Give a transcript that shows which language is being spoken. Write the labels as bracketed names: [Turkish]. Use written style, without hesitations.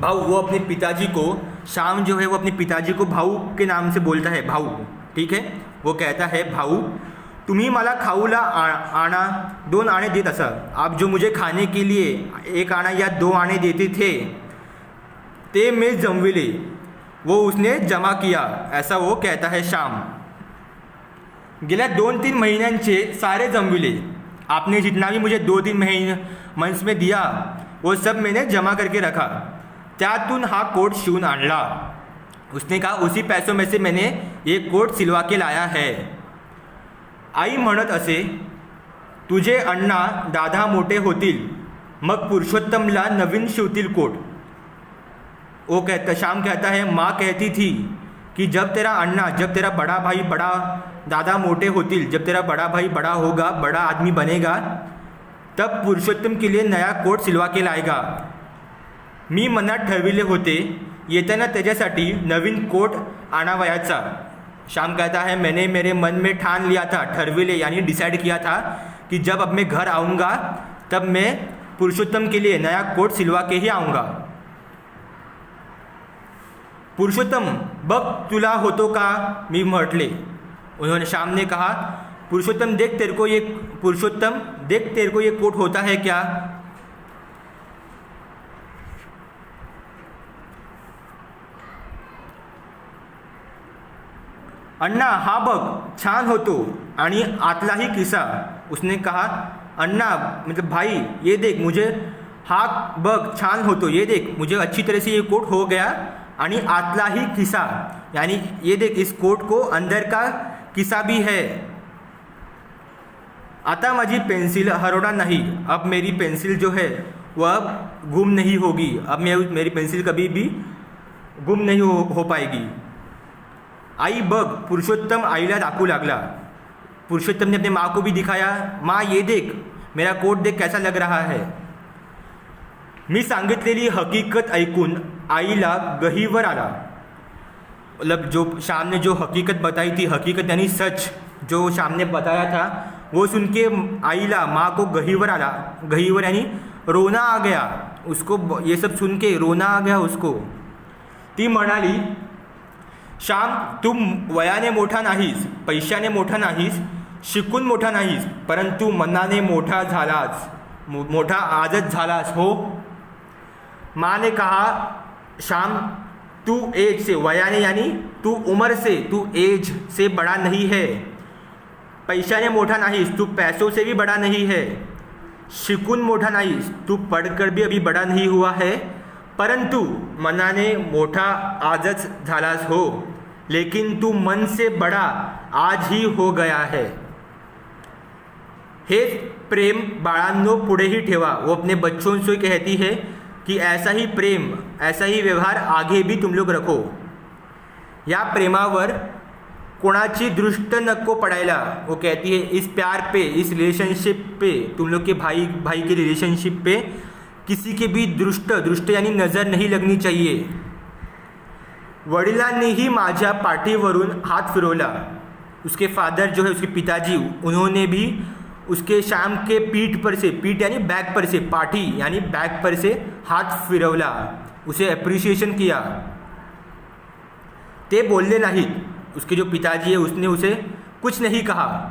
[Hindi] भाऊ, वो अपने पिताजी को, श्याम जो है वो अपने पिताजी को भाऊ के नाम से बोलता है, भाऊ, ठीक है. वो कहता है, [Marathi] भाऊ, तुम्ही मला खाऊला आना 2 आने देत असा. [Hindi] आप जो मुझे खाने के लिए 1 आना या 2 आने देते थे, ते मैं जमविले, वो उसने जमा किया, ऐसा वो कहता है श्याम. [Marathi] गेल्या 2-3 महिन्यांचे सारे जमविले। [Hindi] आपने जितना भी मुझे 2-3 महीने मंथ्स में दिया वो सब मैंने जमा करके रखा। [Marathi] त्यातून हा कोट शिवून आणला। [Hindi] उसने कहा उसी पैसों में से मैंने ये कोट सिलवा के लाया है। [Marathi] आई म्हणत असे, तुझे अण्णा दादा मोठे होतील मग पुरुषोत्तमला नवीन शिवतील कोट। [Hindi] वो कहता, श्याम कहता है, माँ कहती थी कि जब तेरा अन्ना, जब तेरा बड़ा भाई, बड़ा दादा [Marathi] मोटे होतील, [Hindi] जब तेरा बड़ा भाई बड़ा होगा, बड़ा आदमी बनेगा, तब पुरुषोत्तम के लिए नया कोट सिलवा के लाएगा। [Marathi] मी मनात ठरविले होते येताना त्याच्यासाठी नवीन कोट आणावयाचा। [Hindi] श्याम कहता है, मैंने मेरे मन में ठान लिया था, ठरविले यानी डिसाइड किया था कि जब अब मैं घर आऊँगा तब मैं पुरुषोत्तम के लिए नया कोट सिलवा के ही आऊँगा। [Marathi] पुरुषोत्तम बघ तुला होतो का, मी म्हटले। [Hindi] उन्होंने, श्याम ने कहा, पुरुषोत्तम देख तेरे को ये, पुरुषोत्तम देख तेरे को ये कोट होता है क्या। [Marathi] अण्णा हा बघ छान होतो आणि आतलाही किसा। [Hindi] उसने कहा, अण्णा मतलब भाई ये देख, मुझे [Marathi] हा बघ छान होतो, [Hindi] ये देख मुझे अच्छी तरह से ये कोट हो गया, [Marathi] आणि आतला ही किसा [Hindi] यानी ये देख इस कोट को अंदर का किसा भी है। [Marathi] आता माझी पेंसिल हरवणार [Hindi] नहीं, अब मेरी पेंसिल जो है वह गुम नहीं होगी, अब मेरी पेंसिल कभी भी गुम नहीं हो पाएगी। [Marathi] आई बघ, पुरुषोत्तम आईला दाखवू लागला। [Hindi] पुरुषोत्तम ने अपने माँ को भी दिखाया, माँ ये देख मेरा कोट देख कैसा लग रहा है। [Marathi] मी सांगितलेली हकीकत ऐकून आईला गहीवर आला। [Hindi] मतलब जो श्याम ने जो हकीकत बताई थी, हकीकत यानी सच जो श्याम ने बताया था, वो सुन के आईला, माँ को [Marathi] गहीवर आला। [Hindi] गहीवर यानी रोना आ गया उसको, ये सब सुन के रोना आ गया उसको। [Marathi] ती म्हणाली, श्याम तू वयाने मोठा नाहीस, पैशाने मोठा नाहीस, शिकून मोठा नाहीस, परंतु मनाने मोठा झालास, मोठा आजच झालास हो। [Hindi] माँ ने कहा, श्याम तू एज से, वयाने यानी तू उम्र से, तू एज से बड़ा नहीं है, [Marathi] पैशाने मोठा नाहीस, [Hindi] तू पैसों से भी बड़ा नहीं है, [Marathi] शिकून मोठा नाहीस, [Hindi] तू पढ़कर भी अभी बड़ा नहीं हुआ है, [Marathi] परंतु मनाने मोठा आजच झालास हो, [Hindi] लेकिन तू मन से बड़ा आज ही हो गया है। [Marathi] हे प्रेम बाळांनो पुढेही ठेवा। [Hindi] वो अपने बच्चों से कहती है कि ऐसा ही प्रेम, ऐसा ही व्यवहार आगे भी तुम लोग रखो। [Marathi] या प्रेमावर कोणाची दृष्ट नको पडायला। [Hindi] वो कहती है इस प्यार पे, इस रिलेशनशिप पे, तुम लोग के भाई भाई के रिलेशनशिप पे किसी के भी दृष्ट यानी नज़र नहीं लगनी चाहिए। [Marathi] वडिलांनीही माझ्या पाठीवरून हात फिरवला। [Hindi] उसके फादर जो है, उसके पिताजी, उन्होंने भी उसके श्याम के पीठ पर से, पीठ यानी बैक पर से, पाठी यानी बैक पर से हाथ फिरवला, उसे अप्रिसिएशन किया। [Marathi] ते बोलले नाहीत, [Hindi] उसके जो पिताजी है उसने उसे कुछ नहीं कहा।